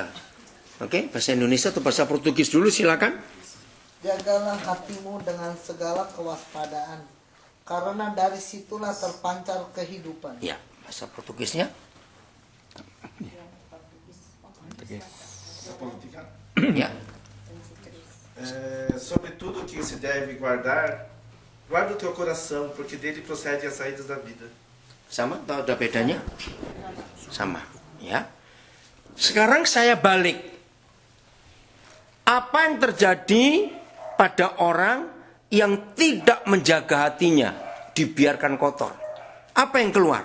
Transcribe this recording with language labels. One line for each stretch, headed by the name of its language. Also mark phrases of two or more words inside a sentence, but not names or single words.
Indonesian: Oke, bahasa Indonesia atau bahasa Portugis dulu silakan. Jagalah hatimu dengan segala kewaspadaan, karena dari situlah terpancar kehidupan. Ya, bahasa Portugisnya. Ya.
Portuguese: Sobre tudo que se deve guardar, guarda o teu coração, porque dele procede as saídas da vida.
Indonesian: Sama atau ada bedanya? Sama, ya. Sekarang saya balik. Apa yang terjadi pada orang yang tidak menjaga hatinya, dibiarkan kotor? Apa yang keluar?